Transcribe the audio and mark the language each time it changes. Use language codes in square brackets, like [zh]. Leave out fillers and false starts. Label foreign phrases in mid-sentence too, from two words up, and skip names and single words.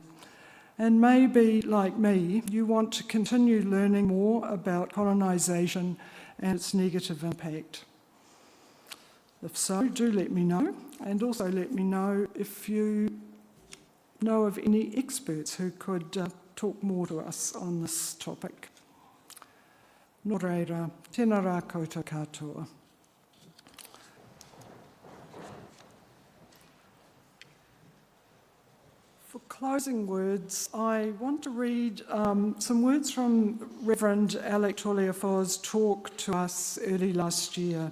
[en] And maybe, like me, you want to continue learning more about colonisation and its negative impact. If so, do let me know, and also let me know if you know of any experts who could talk more to us on this topic. [mi] Nō reira, tēnā rā koutou katoa. [en] For closing words, I want to read some words from Reverend Alec Toliafoa's talk to us early last year.